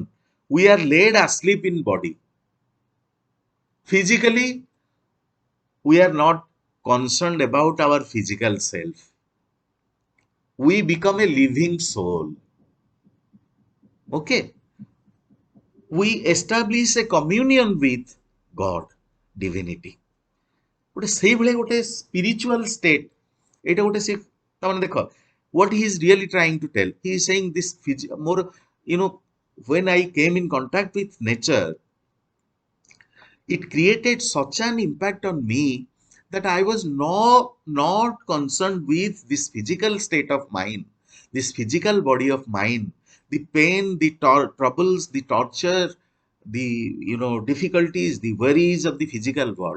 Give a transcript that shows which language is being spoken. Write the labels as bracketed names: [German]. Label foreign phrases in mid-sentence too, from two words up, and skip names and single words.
[English] We are laid asleep in body. Physically, we are not concerned about our physical self. We become a living soul. Okay. We establish a communion with God, divinity. [Odia] ଗୋଟେ ସେଇଭଳି ଗୋଟେ [English] spiritual state. [Odia] ଏଇଟା ଗୋଟେ ସେ ତାମାନେ ଦେଖ [English] what he is really trying to tell. He is saying this more, when I came in contact with nature, it created such an impact on me that I was not concerned with this physical state of mind, this physical body of mine, the pain, the troubles, the torture, the difficulties, the worries of the physical world.